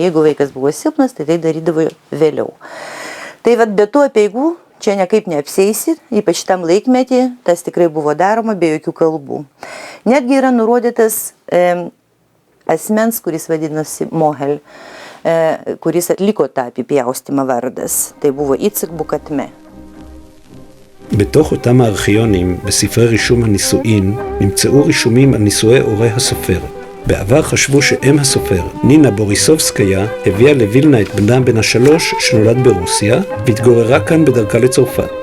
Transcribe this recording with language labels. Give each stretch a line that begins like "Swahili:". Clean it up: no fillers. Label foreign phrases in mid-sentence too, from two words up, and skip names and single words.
Lithuanian: Jeigu vaikas buvo silpnas, tai darydavo vėliau. Tai be tų apeigų čia nekaip neapseisi, ypač tam laikmetį, tas tikrai buvo daroma be jokių kalbų. Netgi yra nurodytas asmens, kuris vadinosi Mohel, kuris atliko tą apipjaustymą vardas. Tai buvo Icik Bukatme.
Hebrew: בתוך אותם הארכיונים, בספרי רישום הנישואין, נמצאו רישומים על נישואי הורי הסופר. בעבר חשבו שאם הסופר, נינה בוריסובסקיה, הביאה לווילנה את בנה בן ה3 שנולד ברוסיה, והתגוררה כאן בדרכה לצרפת.